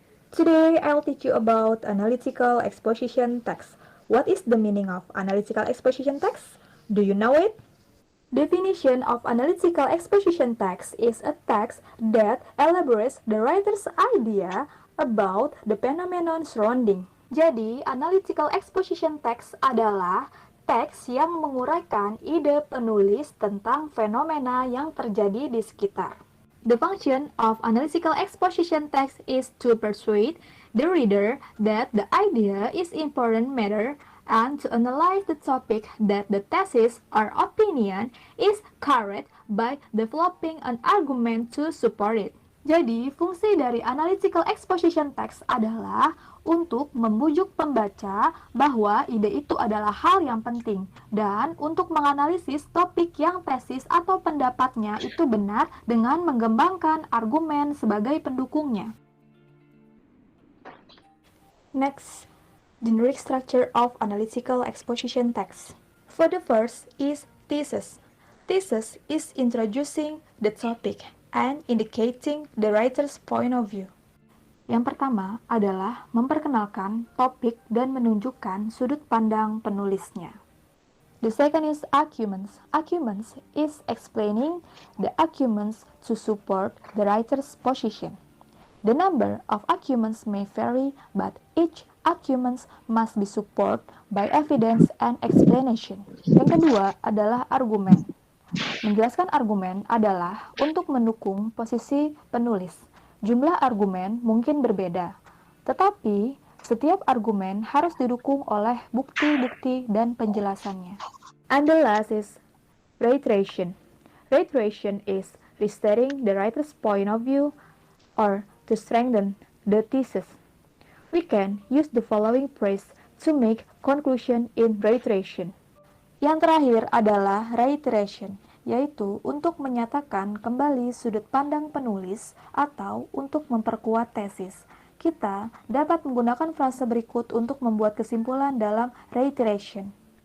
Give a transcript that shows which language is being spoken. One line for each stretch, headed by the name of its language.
English: Today, I'll teach you about analytical exposition text. What is the meaning of analytical exposition text? Do you know it? Definition of analytical exposition text is a text that elaborates the writer's idea about the phenomenon surrounding.
Indonesian: Jadi, analytical exposition text adalah teks yang menguraikan ide penulis tentang fenomena yang terjadi di sekitar.
English: The function of analytical exposition text is to persuade the reader that the idea is important matter and to analyze the topic that the thesis or opinion is correct by developing an argument to support it.
Indonesian: Jadi, fungsi dari analytical exposition text adalah untuk membujuk pembaca bahwa ide itu adalah hal yang penting dan untuk menganalisis topik yang tesis atau pendapatnya itu benar dengan mengembangkan argumen sebagai pendukungnya.
English: Next, generic structure of analytical exposition text. For the first is thesis. Thesis is introducing the topic and indicating the writer's point of view.
Indonesian: Yang pertama adalah memperkenalkan topik dan menunjukkan sudut pandang penulisnya.
English: The second is arguments. Arguments is explaining the arguments to support the writer's position. The number of arguments may vary, but each arguments must be supported by evidence and explanation.
Indonesian: Yang kedua adalah argumen. Menjelaskan argumen adalah untuk mendukung posisi penulis. Jumlah argumen mungkin berbeda, tetapi setiap argumen harus didukung oleh bukti-bukti dan penjelasannya.
English: And the last is reiteration. Reiteration is restating the writer's point of view or to strengthen the thesis. We can use the following phrase to make conclusion in reiteration.
Indonesian: Yang terakhir adalah reiteration, yaitu untuk menyatakan kembali sudut pandang penulis atau untuk memperkuat tesis. Kita dapat menggunakan frase berikut untuk membuat kesimpulan dalam reiteration.